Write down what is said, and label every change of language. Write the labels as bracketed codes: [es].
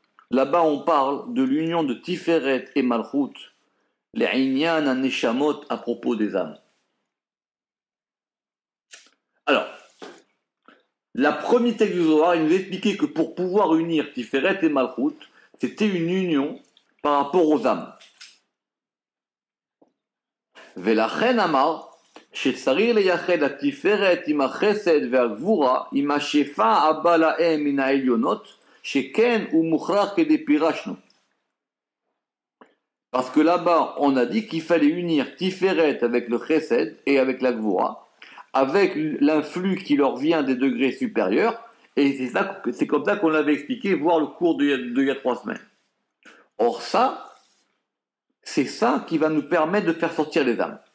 [fr] Là-bas, on parle de l'union de Tiferet et Malchut, les Inyan à Neshamot à propos des âmes. Alors, la première texte du Zohar, il nous expliquait que pour pouvoir unir Tiferet et Malchut, c'était une union par rapport aux âmes. [he] ולכן אמר שצריך לייחד התפארת עם החסד והגבורה עם השפע הבא להם מן העליונות שכן הוא מוכרח כדי פירשנו. [fr] Parce que là-bas on a dit qu'il fallait unir Tiferet avec le chesed et avec la gvura avec l'influx qui leur vient des degrés supérieurs et c'est comme ça qu'on l'avait expliqué voir le cours d'il y a 3 semaines. Or ça c'est ça qui va nous permettre de faire sortir les âmes.